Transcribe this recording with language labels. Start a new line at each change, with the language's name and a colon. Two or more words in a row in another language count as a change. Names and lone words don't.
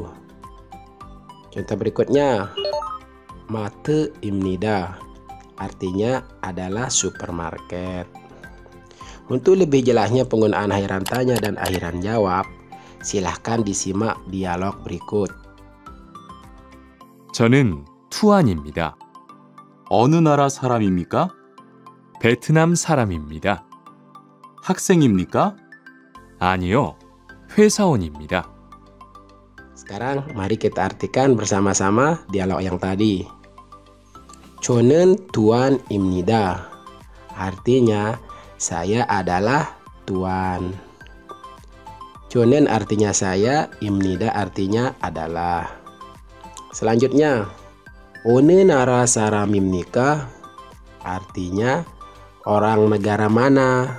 Indonesian: Contoh berikutnya,
Korean: 마트입니다
Indonesian: artinya adalah supermarket. Untuk lebih jelasnya penggunaan akhiran tanya dan akhiran jawab, silahkan disimak dialog berikut.
Korean: 저는 투안입니다. 어느 나라 사람입니까? 베트남 사람입니다. 학생입니까? 아니요. 회사원입니다.
Indonesian: Sekarang mari kita artikan bersama-sama dialog yang tadi. 저는 투안입니다. Artinya, saya adalah tuan. Chonen artinya saya, imnida artinya adalah. Selanjutnya,
Korean: 어느 나라 사람입니까
Indonesian: artinya orang negara mana.